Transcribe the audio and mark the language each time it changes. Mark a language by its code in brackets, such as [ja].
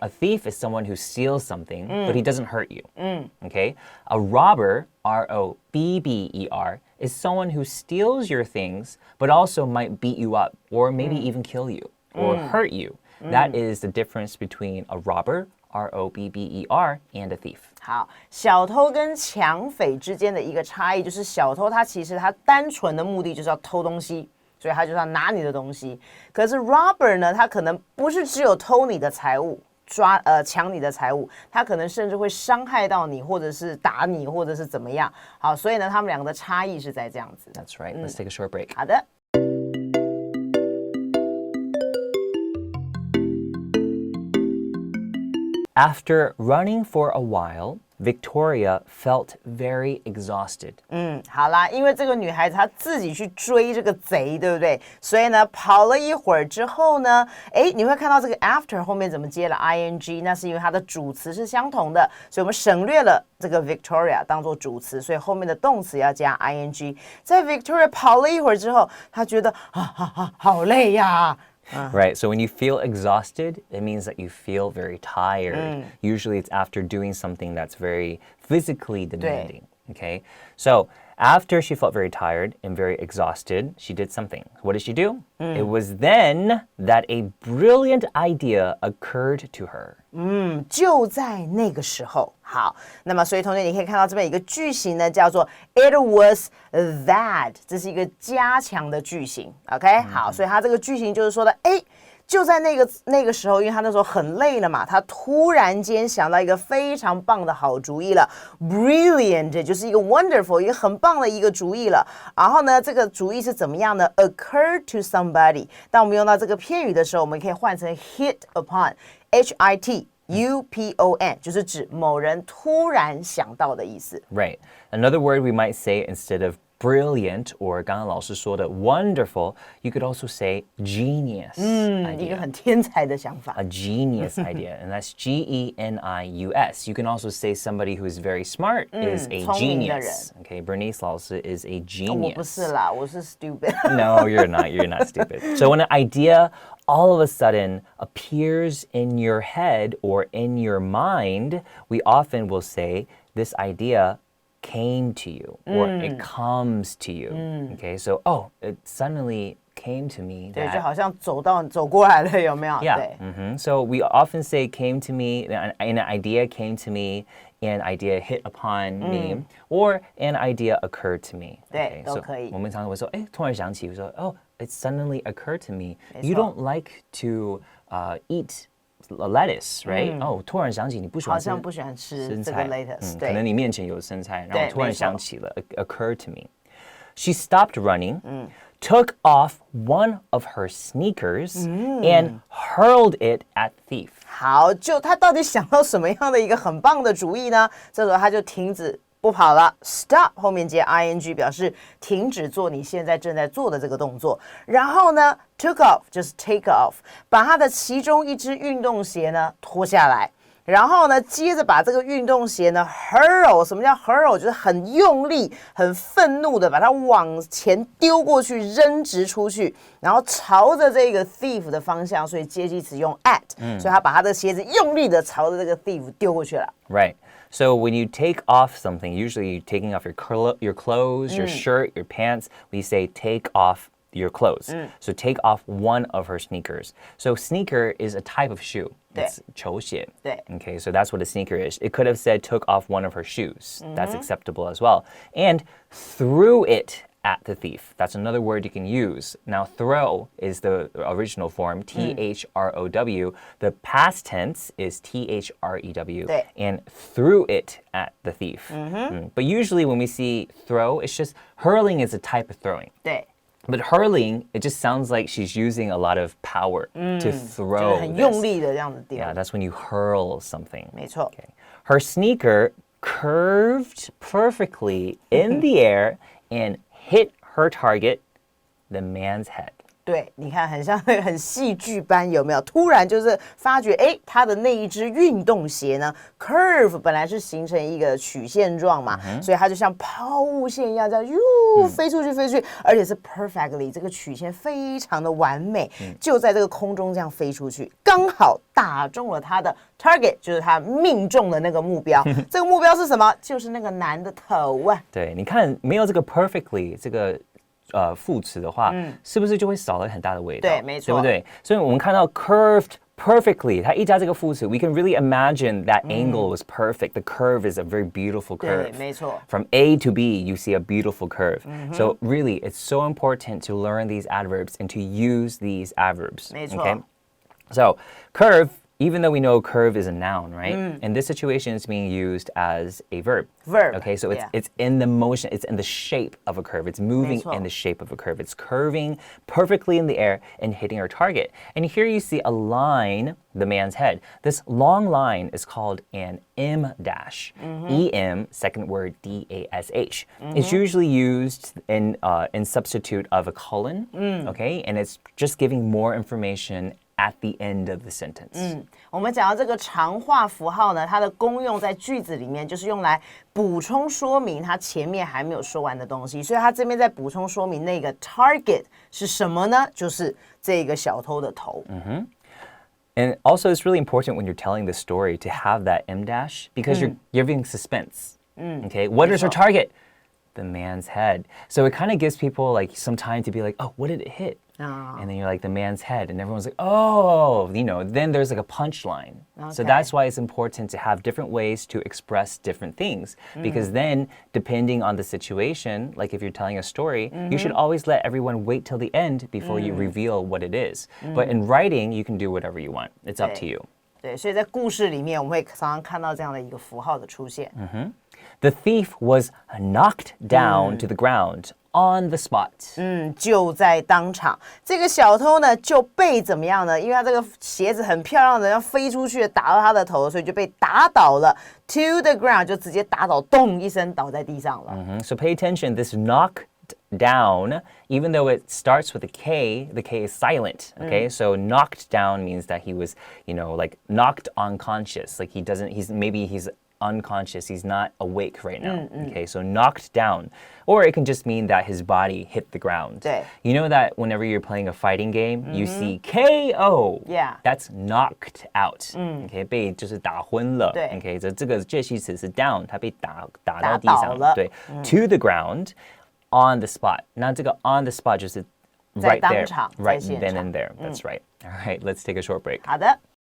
[en] A thief is someone who steals something, but he doesn't hurt you. Okay, a robber, R-O-B-B-E-R, is someone who steals your things, but also might beat you up, or maybe even kill you, or hurt you. That is the difference between a robber, R-O-B-B-E-R, and a thief. [zh] 好，小偷跟抢匪之间的一个差异就是，小偷他其实他单纯的目的就是要偷东西，所以他就是要拿你的东西。可是 robber 呢，他可能不是只有偷你的财物，抢你的财物，他可能甚至会伤害到你，或者是打你，或者是怎么样。好，所以呢，他们两个的差异是在这样子。 [en] That's right. Let's take a short break. [zh] 好的。 [en] After running for a while, Victoria felt very exhausted. [zh] 好啦，因为这个女孩子她自己去追这个贼，对不对？所以呢，跑了一会儿之后呢，你会看到这个 after 后面怎么接了 ing， 那是因为它的主词是相同的，所以我们省略了这个 Victoria 当做主词，所以后面的动词要加 ing。在 Victoria 跑了一会儿之后，她觉得好累呀。 [en] Right, so when you feel exhausted, it means that you feel very tired. Usually it's after doing something that's very physically demanding. Okay, so after she felt very tired and very exhausted, she did something. What did she do? It was then that a brilliant idea occurred to her. [zh] 就在那个时候。好，那么所以同学你可以看到这边有一个句型呢，叫做 [en] It was that， [zh] 这是一个加强的句型。 OK， 好，所以它这个句型就是说的，就在那个时候，因为他那时候很累了嘛，他突然间想到一个非常棒的好主意了 ，brilliant 就是一个 wonderful， 一个很棒的一个主意了。然后呢，这个主意是怎么样呢 ？ [en] occur to somebody。 [zh] 当我们用到这个片语的时候，我们可以换成 [en] hit upon， [zh] H-I-T。UPON 就是指某人突然想到的意思。 [en] Right. Another word we might say instead of brilliant or [zh] 刚刚老师说的 [en] wonderful, you could also say genius. [zh] 一个很天才的想法。 [en] A genius idea, and that's G-E-N-I-U-S. You can also say somebody who is very smart is a [zh] 聪明的人。 [en] genius. Okay, Bernice 老师 is a [zh] 我 [en] genius. [zh] 不是啦，我是 stupid。 [en] No, you're not. You're not stupid. So when an idea all of a sudden appears in your head or in your mind, we often will say this idea came to you or it comes to you. Okay, so it suddenly came to me [zh] 对， [en] that [zh] 就好像走过来了，有没有？ [en] yeah. [zh] 对。 [en] So we often say came to me, an idea came to me, an idea hit upon me, or an idea occurred to me. [zh] 对， [en] so [zh] 都可以。我们常常会说，突然想起，我说 [en] it suddenly occurred to me. [zh] 没错。 [en] You don't like to eat lettuce, right? [zh] 突然想起你不喜欢吃好像不喜欢吃这个生菜， [en] lettuce， [zh] 可能你面前有生菜，然对，后突然没错。想起了 [en] occurred to me. She stopped running, took off one of her sneakers, and hurled it at thief. [zh] 好，就他到底想到什么样的一个很棒的主意呢？这时候他就停止不跑了 ，stop 后面接 ing 表示停止做你现在正在做的这个动作。然后呢 ， [en] took off [zh] 就是 [en] take off， [zh] 把他的其中一只运动鞋呢脱下来。然后呢，接着把这个运动鞋呢 hurl， 什么叫 hurl？就是很用力、很愤怒的把它往前丢过去，扔直出去，然后朝着这个 thief 的方向，所以介系词用 at，所以他把他的鞋子用力的朝着这个 thief 丢过去了。 [en] Right. So when you take off something, usually you're taking off your clothes, your shirt, your pants, we say take off your clothes. So take off one of her sneakers. So sneaker is a type of shoe. It's [zh] 球鞋. [en] Okay, so that's what a sneaker is. It could have said took off one of her shoes. That's acceptable as well. And threw it at the thief. That's another word you can use. Now, throw is the original form, T-H-R-O-W. The past tense is T-H-R-E-W. And threw it at the thief. But usually when we see throw, it's just hurling is a type of throwing. But hurling, it just sounds like she's using a lot of power to throw. [zh] 很用力的这样子丢。 [en] Yeah, that's when you hurl something. [zh] 没错。 [en] Okay. Her sneaker curved perfectly in the air and hit her target, the man's head. [zh] 对，你看很像那个很戏剧般，有没有？突然就是发觉，哎，他的那一只运动鞋呢 ，curve 本来是形成一个曲线状嘛，所以它就像抛物线一样，这样飞出去，飞出去，而且是 perfectly 这个曲线非常的完美，就在这个空中这样飞出去，刚好打中了他的 target， 就是他命中的那个目标。这个目标是什么？就是那个男的头啊。对，你看没有这个 perfectly 这个。副词的话，是不是就会少了很大的味道？对，没错，对不对？所以我们看到 [en] curved perfectly， [zh] 它一加这个副词 [en] ，we can really imagine that angle was perfect. The curve is a very beautiful curve. [zh] 对，没错。 [en] From A to B, you see a beautiful curve. So really, it's so important to learn these adverbs and to use these adverbs. [zh] 没错。 [en] Okay? So curve. Even though we know curve is a noun, right? In this situation, it's being used as a verb. Okay, so it's in the motion, it's in the shape of a curve. It's moving in the shape of a curve. It's curving perfectly in the air and hitting our target. And here you see a line, the man's head. This long line is called an M dash. E-M, second word, D-A-S-H. It's usually used in substitute of a colon, okay? And it's just giving more information at the end of the sentence. [zh] 我们讲到这个长化符号呢，它的功用在句子里面就是用来补充说明它前面还没有说完的东西，所以它这边在补充说明那个 target 是什么呢？就是这个小偷的头。 [en] And also, it's really important when you're telling the story to have that M dash because you're giving suspense. Okay, what is her target? The man's head. So it kind of gives people like some time to be like, oh, what did it hit? And then you're like, the man's head. And everyone's like, oh, you know, then there's like a punchline. So that's why it's important to have different ways to express different things. Because then, depending on the situation, like if you're telling a story, you should always let everyone wait till the end before you reveal what it is. But in writing, you can do whatever you want. It's up to you. [zh] 对，所以在故事里面，我们会常常看到这样的一个符号的出现。 [en] The thief was knocked down to the ground on the spot. [zh] 就在当场，这个小偷呢就被怎么样呢？因为他这个鞋子很漂亮的，要飞出去打到他的头，所以就被打倒了。 [en] To the ground [zh] 就直接打倒，咚一声倒在地上了。 [en] So pay attention. This knock down, even though it starts with a K, the K is silent. Okay, so knocked down means that he was, you know, like knocked unconscious. Like he's unconscious. He's not awake right now. Okay, so knocked down. Or it can just mean that his body hit the ground. 对。 You know that whenever you're playing a fighting game, you see KO. Yeah. That's knocked out. [zh] Okay, 被就是打昏了。对。 Okay, 这个介系词是 down， 他被打到地上了。对。 [en] To the ground, on the spot. [zh] 那这个 [en] on the spot [zh] 就是 [en] right there, right then and there. That's right. All right, let's take a short break. [zh] 好的。